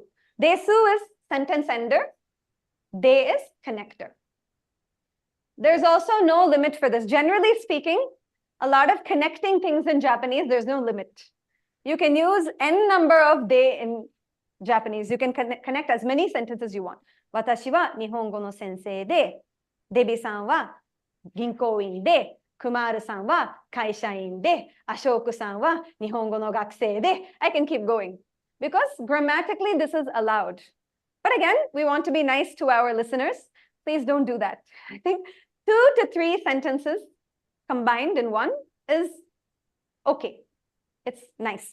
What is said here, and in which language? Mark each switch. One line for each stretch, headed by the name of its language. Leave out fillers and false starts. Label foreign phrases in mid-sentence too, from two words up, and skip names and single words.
English: Desu is sentence ender. De is connector. There's also no limit for this. Generally speaking, a lot of connecting things in Japanese, there's no limit. You can use n number of de in Japanese. You can connect as many sentences you want.
Japanese: 私は日本語の先生で、デビさんは銀行員で、クマルさんは会社員で、アショクさんは日本語の学生で.
English: I can keep going because grammatically this is allowed. But again, we want to be nice to our listeners. Please don't do that. I think 2 to 3 sentences combined in one is okay. It's nice.